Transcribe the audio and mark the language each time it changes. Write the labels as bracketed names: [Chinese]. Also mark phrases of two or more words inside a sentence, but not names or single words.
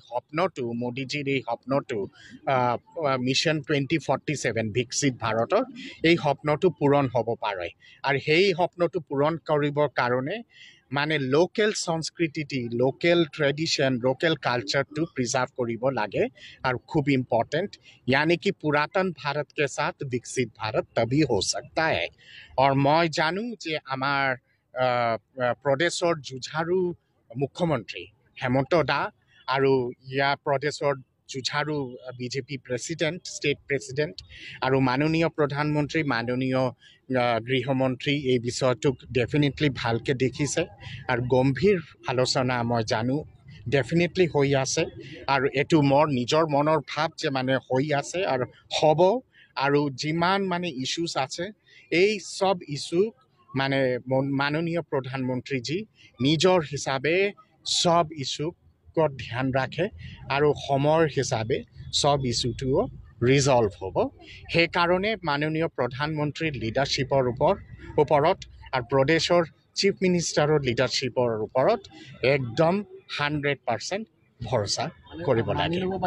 [Assamese] সপোনটো মোদীজীৰ এই সপোনটো মিছন 2047 বিকশিত ভাৰতৰ এই সপোনটো পূৰণ হ'ব পাৰে আৰু সেই সপোনটো পূৰণ কৰিবৰ কাৰণে মানে লোকেল সংস্কৃতি [English] local tradition [Assamese] লোকেল কালচাৰটো প্ৰিজাৰ্ভ কৰিব লাগে আৰু খুব ইম্পৰ্টেণ্ট [Hindi] यानी कि पुरातन भारत के साथ विकसित भारत तभी हो सकता है और मैं जानूँ [Assamese] যে আমাৰ প্ৰদেশৰ জুঝাৰু মুখ্যমন্ত্ৰী হেমন্ত দা আৰু এই প্ৰদেশৰ জুঝাৰু বিজেপি [English] president state president [Assamese] আৰু মাননীয় প্ৰধানমন্ত্ৰী মাননীয় গৃহমন্ত্ৰী এই বিষয়টোক ডেফিনেটলি ভালকে দেখিছে আৰু গম্ভীৰ আলোচনা মই জানো ডেফিনেটলি হৈ আছে আৰু এটো মোৰ নিজৰ মনৰ ভাৱ যে মানে হৈ আছে আৰু হ'ব আৰু যিমান মানে ইস্যুস আছে এই সব ইস্যু মানে মাননীয় প্ৰধানমন্ত্ৰীজী নিজৰ হিচাপে সব ইস্যুক ধ্যান ৰাখে আৰু সময়ৰ হিচাপে সব ইস্যুটো ৰিজলভ হ'ব সেইকাৰণে মাননীয় প্ৰধানমন্ত্ৰীৰ লিডাৰশ্বিপৰ ওপৰত আৰু প্ৰদেশৰ চিফ মিনিষ্টাৰৰ লিডাৰশ্বিপৰ ওপৰত একদম 100% ভৰসা কৰিব লাগে